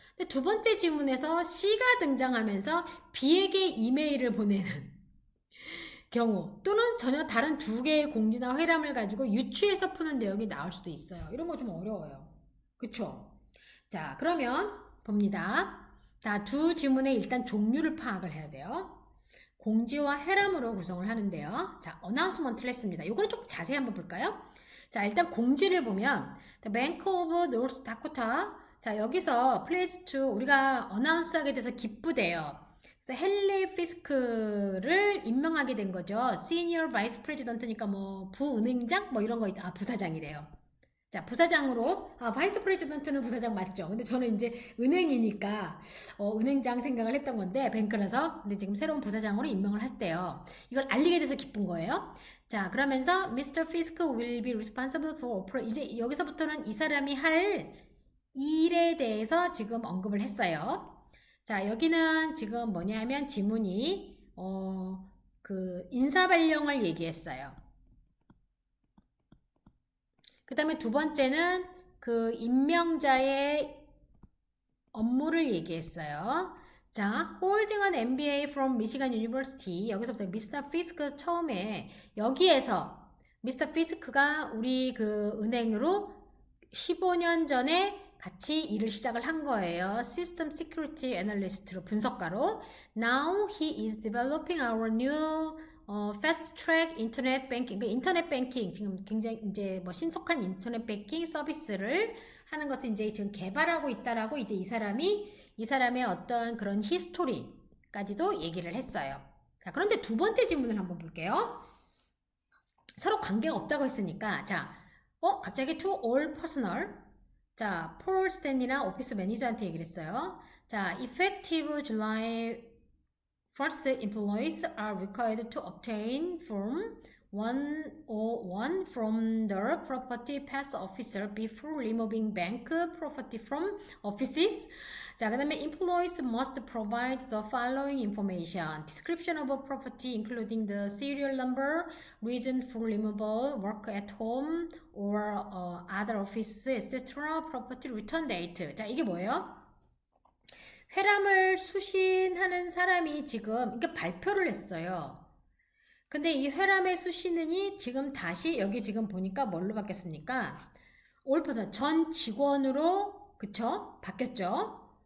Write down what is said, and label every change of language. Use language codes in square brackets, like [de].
[ko] 근데 두 번째 지문에서 C가 등장하면서 B에게 이메일을 보내는 경우 또는 전혀 다른 두 개의 공지나 회람을 가지고 유추해서 푸는 내용이 나올 수도 있어요. 이런 거 좀 어려워요. 그쵸? 자, 그러면 봅니다. 자, 두 지문의 일단 종류를 파악을 해야 돼요. 공지와 회람으로 구성을 하는데요. 자, 어나운스먼트를 했습니다. 이거는 조금 자세히 한번 볼까요? 자, 일단 공지를 보면 The Bank of North Dakota. 자, 여기서 please to 우리가 어나운스하게 돼서 기쁘대요. 그래서 헨리 피스크를 임명하게 된 거죠. 시니어 바이스 프레지던트니까 뭐 부은행장 뭐 이런 거 있다. 부사장이래요. 자, 부사장으로 바이스 프레지던트는 부사장 맞죠? 근데 저는 이제 은행이니까 은행장 생각을 했던 건데 뱅크라서 근데 지금 새로운 부사장으로 임명을 했대요. 이걸 알리게 돼서 기쁜 거예요. 자, 그러면서 [en] Mr. Fisk will be responsible for [ko] 이제 여기서부터는 이 사람이 할 일에 대해서 지금 언급을 했어요. 자, 여기는 지금 뭐냐면 지문이 그 인사 발령을 얘기했어요. 그 다음에 두 번째는 그 임명자의 업무를 얘기했어요. [en] 자, holding an MBA from Michigan University. [ko] 여기서부터 미스터 피스크 처음에 여기에서 미스터 피스크가 우리 그 은행으로 15년 전에 같이 일을 시작을 한 거예요. [en] System Security Analyst로 [ko] 분석가로. [en] Now he is developing our new fast track [ko] 인터넷 뱅킹, 그 인터넷 뱅킹 지금 굉장히 이제 뭐 신속한 인터넷 뱅킹 서비스를 하는 것을 이제 지금 개발하고 있다라고 이제 이 사람의 어떤 그런 히스토리까지도 얘기를 했어요. 자, 그런데 두 번째 질문을 한번 볼게요. 서로 관계가 없다고 했으니까 자, 갑자기 to all personal. 자, 폴 스탠리나 오피스 매니저한테 얘기를 했어요. [en] 자, effective July 1st, employees are required to obtain Form 101 from the property pass officer before removing bank property from offices. [ko] 자, 그 다음에 [en] employees must provide the following information. Description of a property including the serial number, reason for removal, work at home or other office, etc. property return date. [ko] 자, 이게 뭐예요? 회람을 수신하는 사람이 지금 이게 발표를 했어요. 근데 이 회람의 수신인이 지금 다시 여기 지금 보니까 뭘로 바뀌었습니까? 올퍼더 전 직원으로 그쵸? 바뀌었죠?